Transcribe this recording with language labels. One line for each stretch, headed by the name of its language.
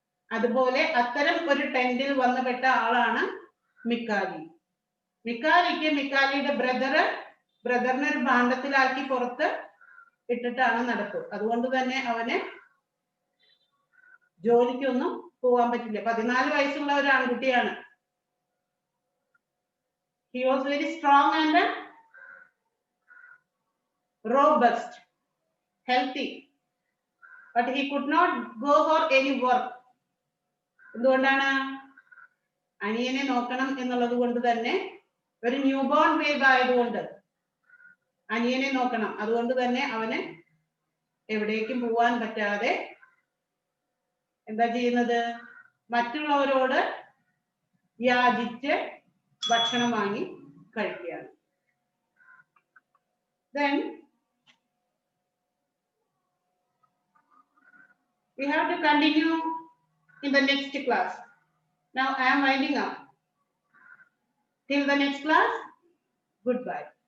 Malayalam: അതുപോലെ അത്തരം ഒരു ടെന്റിൽ വന്നുപെട്ട ആളാണ് മിക്കാലി. മിക്കാലിയുടെ ബ്രദറിനെ ഒരു ഭാണ്ഡത്തിലാക്കി പുറത്ത് ഇട്ടിട്ടാണ് നടപ്പ്. അതുകൊണ്ട് തന്നെ അവന് ജോലിക്കൊന്നും പോകാൻ പറ്റില്ല. 14 വയസ്സുള്ള ഒരു ആൺകുട്ടിയാണ്.
English: He was very strong and robust, healthy, but he could not go for any work.
Malayalam: എന്തുകൊണ്ടാണ്? അനിയനെ നോക്കണം എന്നുള്ളത് കൊണ്ട് തന്നെ, ഒരു ന്യൂ ബോൺ ബേബി ആയതുകൊണ്ട് അനിയനെ നോക്കണം. അതുകൊണ്ട് തന്നെ അവന് എവിടേക്കും പോവാൻ പറ്റാതെ എന്താ ചെയ്യുന്നത്? മറ്റുള്ളവരോട് യാചിച്ച് ഭക്ഷണം വാങ്ങി കഴിക്കുകയാണ്.
English: Then we have to continue in the next class. Now I am winding up. Till the next class, goodbye.